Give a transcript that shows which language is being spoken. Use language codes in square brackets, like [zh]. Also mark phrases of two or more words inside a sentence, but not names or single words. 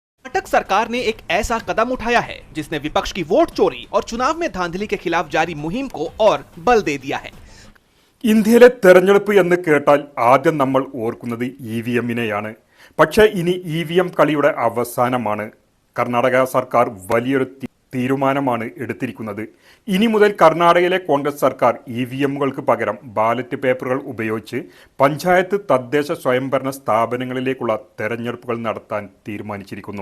[hi] कर्नाटक सरकार ने एक ऐसा कदम उठाया है जिसने विपक्ष की वोट चोरी और चुनाव में धांधली के खिलाफ जारी मुहिम को और बल दे दिया है। [ml] ഇന്ത്യയിലെ തെരഞ്ഞെടുപ്പ് എന്ന് കേട്ടാൽ ആദ്യം നമ്മൾ ഓർക്കുന്നത് ഇവിഎമ്മിനെയാണ്. പക്ഷേ ഇനി ഇവിഎം കളിയുടെ അവസാനമാണ്. കർണാടക സർക്കാർ വലിയൊരു തീരുമാനമാണ് എടുത്തിരിക്കുന്നത്. ഇനി മുതൽ കർണാടകയിലെ കോൺഗ്രസ് സർക്കാർ ഇവിഎമ്മുകൾക്ക് പകരം [en] ballot papers [ml] ഉപയോഗിച്ച് പഞ്ചായത്ത് തദ്ദേശ സ്വയംഭരണ സ്ഥാപനങ്ങളിലേക്കുള്ള തെരഞ്ഞെടുപ്പുകൾ നടത്താൻ തീരുമാനിച്ചിരിക്കുന്നു.